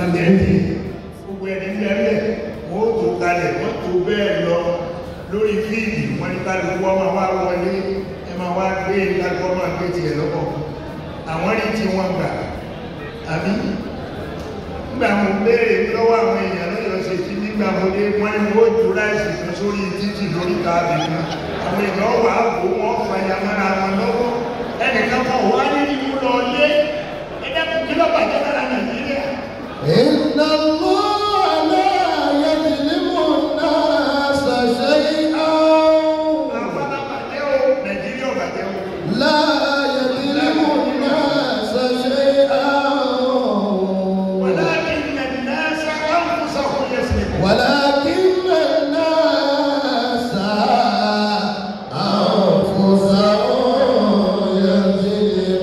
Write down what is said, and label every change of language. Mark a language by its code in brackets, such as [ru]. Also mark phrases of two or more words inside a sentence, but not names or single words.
[yo] spaghetti, gbogbo ẹni bẹ́ẹ̀ wọ́n tó kalẹ̀ wọ́n tó bẹ́ẹ̀ lọ lórí fíìdì wọ́n ní kálukú ọmọ wa wọlé ẹ máa wá gbé kálukú ọmọ gbé tiẹ̀ lọ́kọ̀ àwọn rí tí wọ́n gbà àbí nígbà mo béèrè lọ́wọ́ àwọn èèyàn lọ́yọ̀ ṣe ti nígbà mo dé wọ́n ní wọ́n tó láìsí kan sórí títì lórí káàbì kan àwọn èèyàn wà á bò wọ́n fàyà mọ́ra wọn lọ́wọ́ ẹnìkan kan wà ní ìlú lọ lé ẹgbẹ́ kí ló bàjẹ́ lára Nàìjíríà. [ar] إن الله لا يظلم الناس شيئا. [yo] Àwọn alábàjẹ́ o, Nàìjíríà bàjẹ́ o. [ar] لا يظلم الناس شيئا. ولكن الناس أنفسهم يسلمون. ولكن الناس أنفسهم يظلمون.